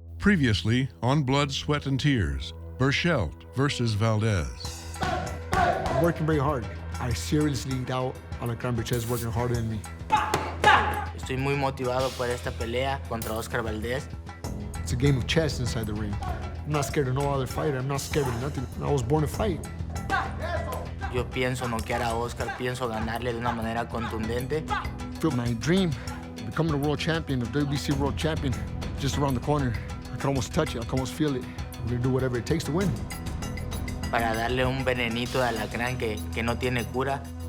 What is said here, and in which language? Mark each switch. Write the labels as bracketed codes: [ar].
[en] Previously on Blood, Sweat, and Tears, Berchelt versus Valdez. I'm working very hard. I seriously doubt Miguel Berchelt is working harder than me. [es] Estoy muy motivado por esta pelea contra Oscar Valdez. [en] It's a game of chess inside the ring. I'm not scared of no other fighter. I'm not scared of nothing. I was born to fight. [es] Yo pienso noquear a Oscar, pienso ganarle de una manera contundente. [en] I feel my dream, becoming a world champion, a WBC world champion, just around the corner. I can almost touch it. I can almost feel it. I'm gonna do whatever it takes to win. [es] Para darle un venenito de alacrán que no tiene cura.